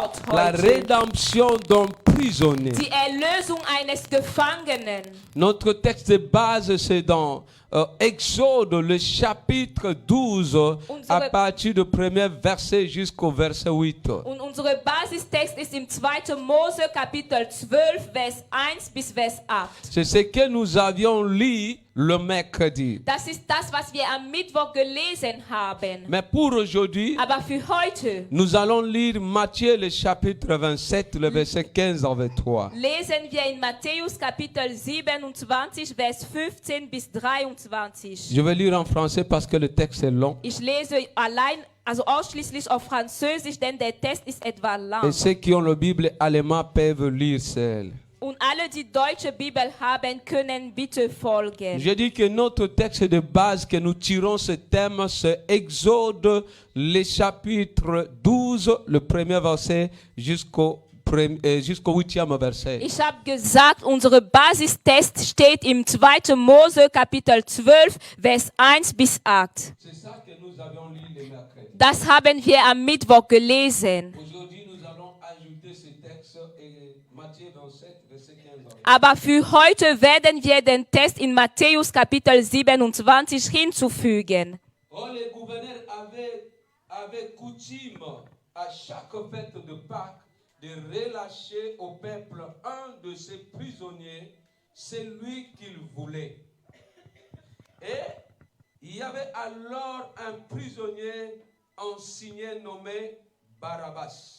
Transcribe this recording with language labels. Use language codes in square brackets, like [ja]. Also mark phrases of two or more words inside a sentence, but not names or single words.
[de] Wort [fr] la [de] heute. [fr] rédemption d'un prisonnier. [de] Die Erlösung eines Gefangenen. [fr] Notre texte de base, c'est dans Exode, le chapitre 12, à partir du premier verset jusqu'au verset 8. [de] Und unser Basistext ist im 2. Mose Kapitel 12, Vers 1 bis Vers 8. [fr] C'est ce que nous avions lu le mercredi. [de] Das ist das, was wir am Mittwoch gelesen haben. [fr] Mais pour aujourd'hui, [de] Aber für heute [fr] nous allons lire Matthieu, le chapitre 27, le verset 15 à 23. [de] lesen wir in Matthäus Kapitel 27, Vers 15 bis 23. [fr] Je vais lire en français parce que le texte est long. [de] Ich lese also ausschließlich auf Französisch, denn der Text ist etwa [fr] Et [de] lang. [fr] ceux qui ont la Bible allemande peuvent lire seul. [de] Und alle, die deutsche Bibel haben, können bitte folgen. [fr] Je dis que notre texte de base que nous tirons ce thème, c'est Exode, le chapitre 12, le premier verset jusqu'au 8e verset. [de] Ich habe gesagt, unser Basistext steht im 2. Mose Kapitel 12, Vers 1 bis 8. [fr] C'est ça que nous avions lu le mercredi. [de] Das haben wir am Mittwoch gelesen. [fr] Aujourd'hui, nous allons ajouter ce texte et Matthieu 27, verset 15. [de] Aber für heute werden wir den Text in Matthäus Kapitel 27 hinzufügen. [fr] Oh, les gouverneurs avaient coutume à chaque fête de Pâques de relâcher au peuple un de ses prisonniers, celui qu'il voulait. Et il y avait alors un prisonnier ensigné nommé Barabbas.